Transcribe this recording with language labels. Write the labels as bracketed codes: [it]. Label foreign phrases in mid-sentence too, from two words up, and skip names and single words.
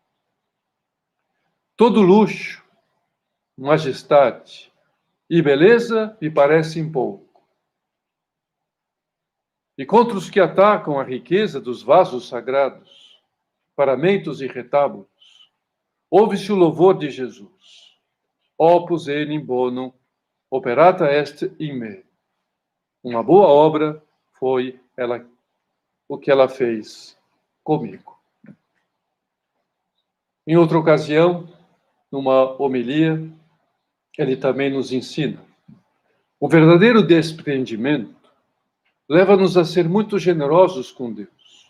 [pt] Todo luxo, majestade e beleza me parecem pouco. E contra os que atacam a riqueza dos vasos sagrados, paramentos e retábulos, ouve-se o louvor de Jesus. [la] Opus enim bonum operata est in me. [pt] Uma boa obra foi o que ela fez comigo. Em outra ocasião, numa homilia, ele também nos ensina: o verdadeiro desprendimento leva-nos a ser muito generosos com Deus.